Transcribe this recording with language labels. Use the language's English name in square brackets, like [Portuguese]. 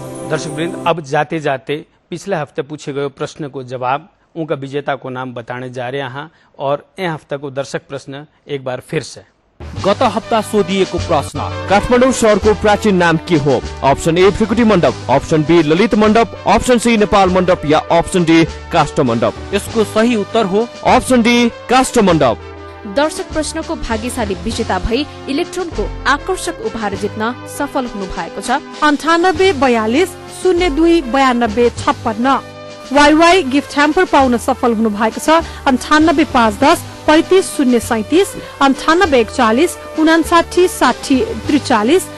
[Hindi] दर्शकवृन्द, अब जाते जाते पिछले हफ्ते पूछे गए प्रश्न को जवाब उनका विजेता को नाम बताने जा रहे हैं, और यह हफ्ता को दर्शक प्रश्न एक बार फिर से। [Nepali] गत हप्ता सोधिएको प्रश्न, काठमाडौँ शहरको प्राचीन नाम के हो? अप्सन ए त्रिकुटी मण्डप, अप्सन बी ललित मण्डप, अप्सन सी नेपाल मण्डप या अप्सन डी काष्ठ मण्डप? यसको सही उत्तर हो अप्सन डी काष्ठ मण्डप। दर्शक प्रश्नको भाग्यशाली विजेता भई इलेक्ट्रोनको आकर्षक उपहार जित्न सफल हुनु भएको छ। 9842029256 वाईवाई गिफ्ट ह्याम्पर पाउन सफल हुनु भएको छ। 9851035037 9841 5960 60 43